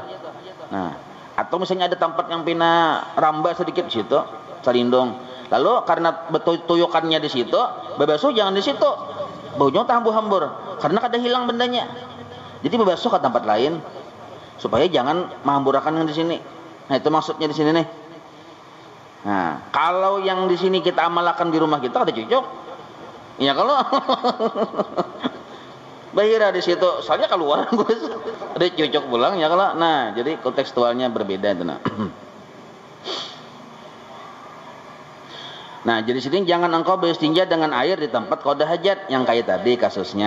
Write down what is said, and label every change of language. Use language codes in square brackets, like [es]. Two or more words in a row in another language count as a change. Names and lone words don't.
[bjn] Nah, atau misalnya ada tempat yang pina ramba sedikit di situ, talindong. Lalu karena betul tuyukannya di situ, bebasuh jangan di situ. Baunya hambur-hambur karena kada hilang bendanya. Jadi bebasuh ke tempat lain supaya jangan menghamburakan yang di sini. Nah, itu maksudnya di sini nih. Nah, kalau yang di sini kita amalkan di rumah kita kada cocok. Ya kalau bahira di situ, soalnya keluar ada cocok pulang ya kalau. Nah, jadi kontekstualnya berbeda itu nah. Nah, jadi sini jangan engkau beristinja dengan air di tempat qada hajat yang kayak tadi kasusnya.